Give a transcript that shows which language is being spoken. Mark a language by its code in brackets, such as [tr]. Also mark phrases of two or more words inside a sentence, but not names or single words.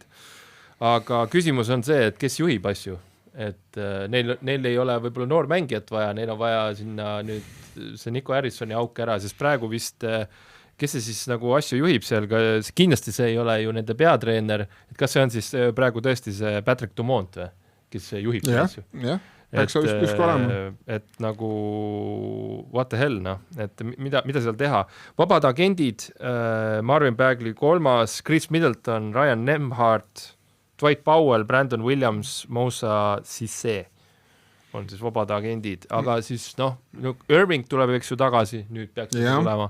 [et] Aga küsimus on see, et kes juhib asju, et neil ei ole võib-olla noor mängijat vaja, neil on vaja sinna nüüd see Nico Harrisoni auk ära, sest praegu vist, kes see siis nagu asju juhib seal, kindlasti see ei ole ju nende peatreener, et kas see on siis praegu tõesti see Patrick Dumont või, kes juhib selle asju? Et nagu [en] what the hell, [et] noh, et mida seal teha. Vabad agendid, Marvin Bagley 3, Chris Middleton, Ryan Nembhard, Dwight Powell, Brandon Williams, Moussa Cissé on siis vabad agendid, aga siis Irving tuleb eks ju tagasi, nüüd peaks tulema.